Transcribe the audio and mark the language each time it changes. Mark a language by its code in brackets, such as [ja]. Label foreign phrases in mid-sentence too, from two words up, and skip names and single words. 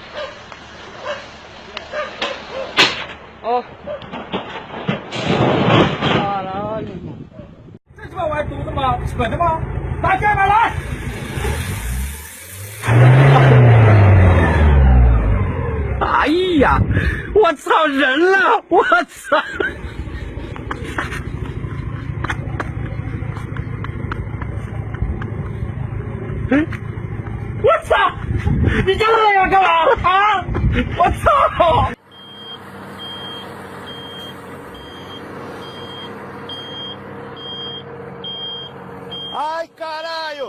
[pt] Ó. Caralho, irmão. [zh] 这鸡巴玩毒的吗？蠢的吗？拿下来来！哎呀，我操人了！我操！我操！你这个要干嘛啊？我操！ [pt] Ai, caralho!